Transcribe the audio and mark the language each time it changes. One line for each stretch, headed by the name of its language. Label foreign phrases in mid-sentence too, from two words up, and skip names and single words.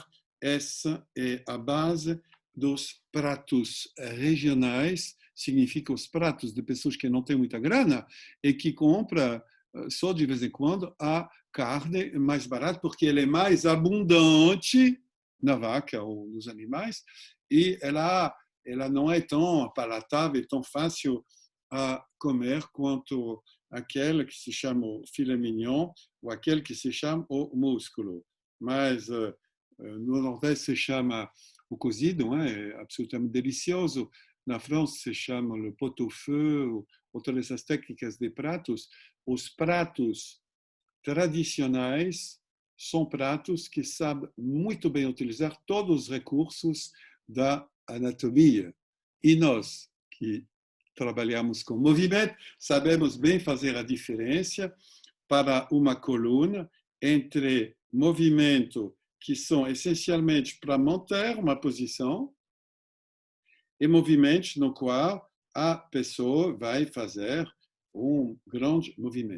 Portuguese: Essa é a base dos pratos regionais, significa os pratos de pessoas que não têm muita grana e que compram só de vez em quando a carne mais barata, porque ela é mais abundante na vaca ou nos animais e ela não é tão palatável, tão fácil a comer quanto aquele que se chama o filé mignon ou aquele que se chama o músculo. Mas no Nordeste se chama o cozido, é absolutamente delicioso. Na França se chama
French: le pot-au-feu,
Portuguese: outras dessas técnicas de pratos. Os pratos tradicionais são pratos que sabem muito bem utilizar todos os recursos da anatomia. E nós, que trabalhamos com movimento, sabemos bem fazer a diferença para uma coluna entre movimento que são essencialmente para manter uma posição e movimentos no qual a pessoa vai fazer grande movimento.